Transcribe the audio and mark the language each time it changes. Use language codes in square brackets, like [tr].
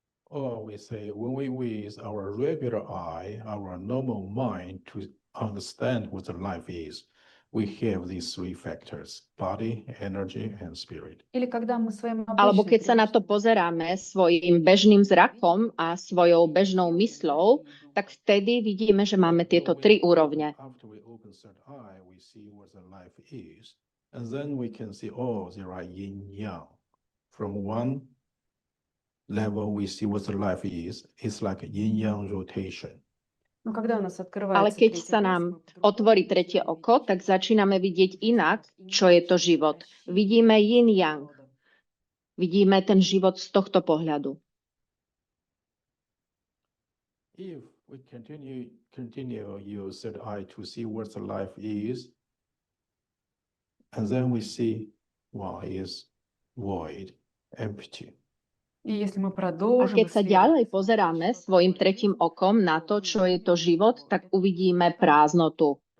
[en] Or we say when we use our regular eye, our normal mind to understand what the life is, we have these three factors: body, energy, and spirit. [sk] Alebo keď sa na to pozeráme svojim bežným zrakom a svojou bežnou mysľou, tak vtedy vidíme, že máme tieto tri úrovne. [en] After we open third eye, we see what the life is, and then we can see, oh, there are yin yang. From one level, we see what the life is. It's like a yin yang rotation. [sk] Ale keď sa nám otvorí tretie oko, tak začíname vidieť inak, čo je to život. Vidíme yin-yang. Vidíme ten život z tohto pohľadu. [en] If we continue use third eye to see what the life is, and then we see what is void, empty. [sk] A keď sa ďalej pozeráme svojim tretím okom na to, čo je to život, tak uvidíme prázdnotu.